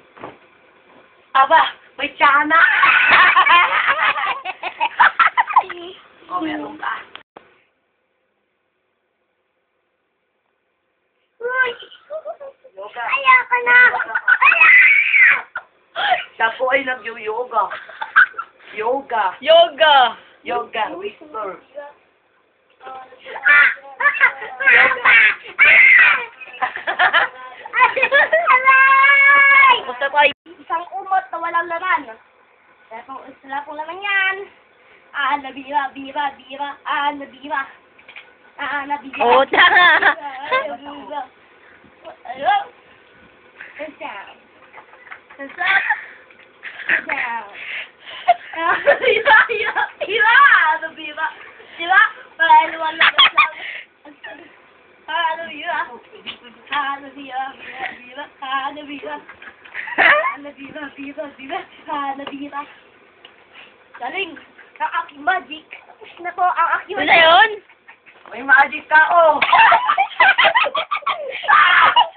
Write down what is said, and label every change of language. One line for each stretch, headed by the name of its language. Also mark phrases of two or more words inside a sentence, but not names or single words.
Filipino: Aba! May tsana! Oh, meron ka. Uy! Yoga. Ayoko na! Siya po ay nag-yoga. Yoga. Yoga! Yoga. Whisper. Aray! Gusto ko ay... Isang umot na walang laman. Wala pong laman yan. Nabira, bira, bira. Nabira. Nabira. Oo, tama. Nabira. Ayun. Down. Down. Bira, bira, bira. Nabira. Bira. Palaluan na lang. Nabira. Nabira, bira, bira. Nabira. Nabira, bira, bira. Nabira. Galing. Ang aking magic. Tapos na po ang aking Ano yun? May magic ka, oh!